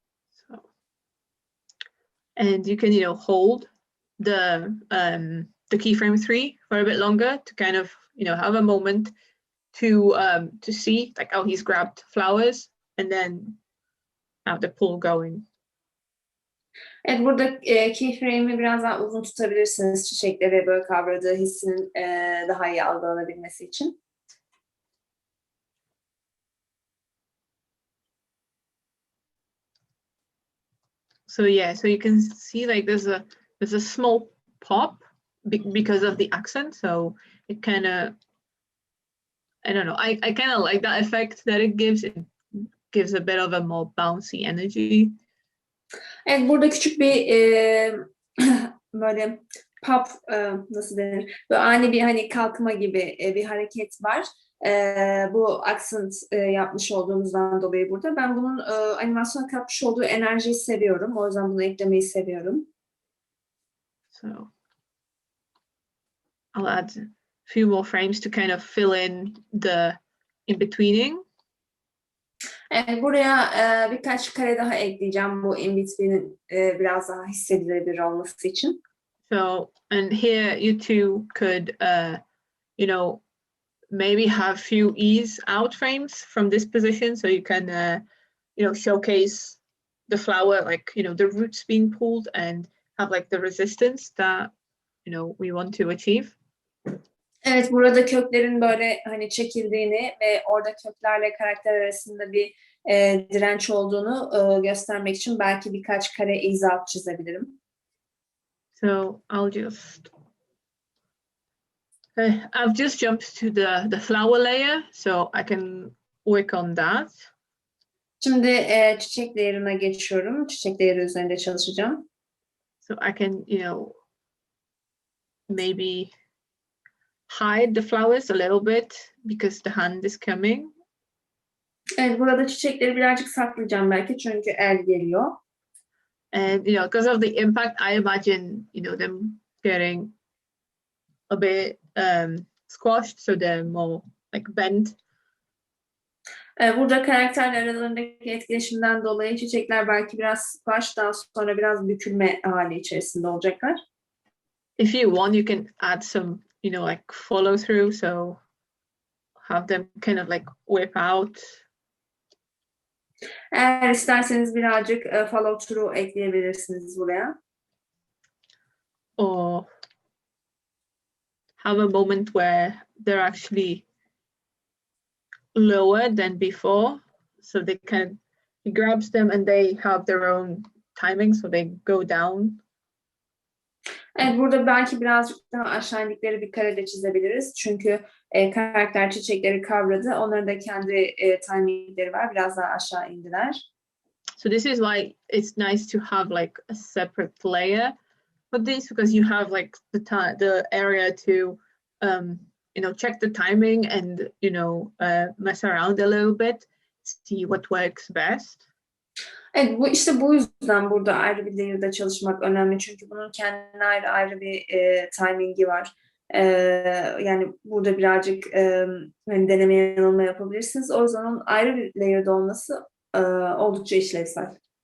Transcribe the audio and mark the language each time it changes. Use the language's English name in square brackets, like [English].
[English] So, and you can, hold the keyframe 3 for a bit longer to kind of, have a moment to see like how he's grabbed flowers and then have the pull going. [Turkish] Evet, burada keyframe'i biraz daha uzun tutabilirsiniz çiçekleri böyle kavradığı hissinin daha iyi algılanabilmesi için. [English] So yeah, so you can see like there's a small pop because of the accent. So it kind of, I don't know, I kind of like that effect that it gives. It gives a bit of a more bouncy energy. [Turkish] Evet, burada küçük bir böyle pop nasıl denir? Böyle ani bir hani kalkma gibi bir hareket var. Bu accent yapmış olduğumuzdan dolayı burada. Ben bunun animasyona katmış olduğu enerjiyi seviyorum. O yüzden bunu eklemeyi seviyorum. [English] So I'll add a few more frames to kind of fill in the in-betweening. [Turkish] Evet, buraya birkaç kare daha ekleyeceğim bu in-between'in biraz daha hissedilebilir olması için. [English] So, and here you two could, maybe have few ease out frames from this position, so you can showcase the flower, like, the roots being pulled and have like the resistance that, we want to achieve. [Turkish] Evet, burada köklerin böyle hani çekildiğini ve orada köklerle karakter arasında bir direnç olduğunu göstermek için belki birkaç kare izah çizebilirim. [English] So I've just jumped to the flower layer, so I can work on that. [Turkish] Şimdi çiçek layer'ına geçiyorum. Çiçek layer'ı üzerinde çalışacağım. [English] So I can, maybe hide the flowers a little bit because the hand is coming. [Turkish] Evet, burada çiçekleri birazcık saklayacağım belki çünkü el geliyor. [English] And, because of the impact, I imagine, them getting a bit squashed, so they're more like bent. [Turkish] Burada karakterler aralarındaki etkileşimden dolayı çiçekler belki biraz squash, daha sonra biraz bükülme hali içerisinde olacaklar. [English] If you want, you can add some, like follow through, so have them kind of like whip out. [Turkish] Eğer isterseniz birazcık follow through ekleyebilirsiniz buraya. [English] Or have a moment where they're actually lower than before, so they he grabs them and they have their own timing, so they go down. [Turkish] Evet, burada belki birazcık daha aşağı indikleri bir karede çizebiliriz. Çünkü karakter çiçekleri kavradı. Onların da kendi timingleri var. Biraz daha aşağı indiler. [English] So this is why it's nice to have like a separate layer for this, because you have like the area to check the timing and mess around a little bit, see what works best. [Turkish] Evet, bu yüzden burada ayrı bir layer'da çalışmak önemli. Çünkü bunun kendine ayrı bir timingi var. Yani burada birazcık hani deneme yanılma yapabilirsiniz. O yüzden onun ayrı bir layer'da olması oldukça işlevsel.